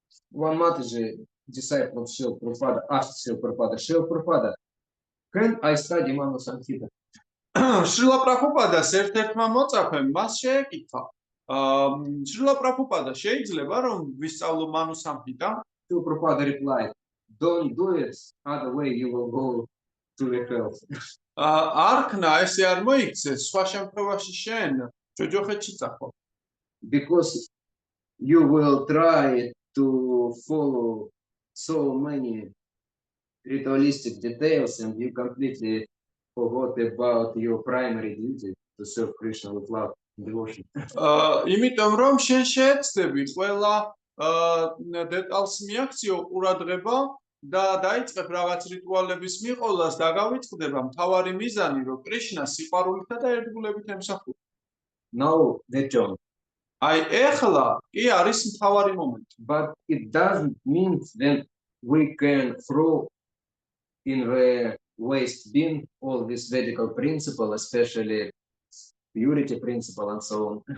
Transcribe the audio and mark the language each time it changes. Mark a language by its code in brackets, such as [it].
[en] One Mataji, disciple of Srila Prabhupada, asked Srila Prabhupada, can I study Manu Samhita? [ka] შრილა პრაბჰუპადას ერთ-ერთმა მოწაფემ მას შეეკითხა. შრილა პრაბჰუპადა შეიძლება რომ ვისწავლო მანუ სამჰიტა? [en] Srila Prabhupada replied, don't do it, other way you will go to the hell. [ka] არქნა ესე არ მოიქცეს, სხვა შემთხვევაში შენ ჯოჯოხეთში წახვალ. [en] Because you will try to follow so many ritualistic details and you completely forgot about your primary duty to serve Krishna with love and devotion. [ka] იმიტომ რომ შენ შეეცდები ყველა დეტალს მიაქციო ყურადღება და დაიწყებ რაღაც რიტუალების მიყოლას და გავიწყდება მთავარი მიზანი რომ კრიშნას სიყვარულითა და ერთგულებით ემსახურა. [en] Now the turn. [ka] აი ეხლა კი არის მთავარი მომენტი. [en] But it doesn't mean that we can throw in the waste bin all this Vedic principle, especially purity principle and so on.